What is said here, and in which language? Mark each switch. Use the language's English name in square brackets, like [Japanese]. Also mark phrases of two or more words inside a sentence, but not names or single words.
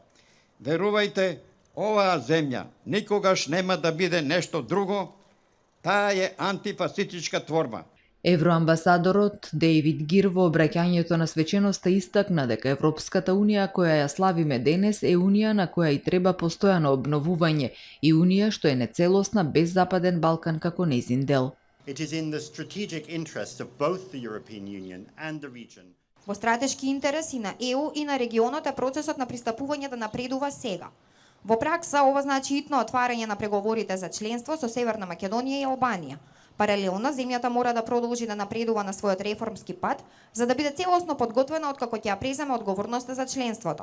[Macedonian] Верувајте, оваа земја никогаш нема да биде нешто друго, таа е антифасистичка творба. Евроамбасадорот Дейвид Гир во обраќањето на свеченоста истакна дека Европската Унија која ја славиме денес е Унија на која и треба постојано обновување и Унија што е нецелосна без Западен Балкан како нејзин дел. [English] It is in the strategic interest of both the European Union and the region. [Macedonian] Во стратешки интерес и на ЕУ и на регионот е процесот на пристапување да напредува сега. Во пракса, ова значи итно отварање на преговорите за членство со Северна Македонија и Албанија. Паралелно, земјата мора да продолжи да напредува на својот реформски пат, за да биде целосно подготвена откако ќе ја преземе одговорноста за членството.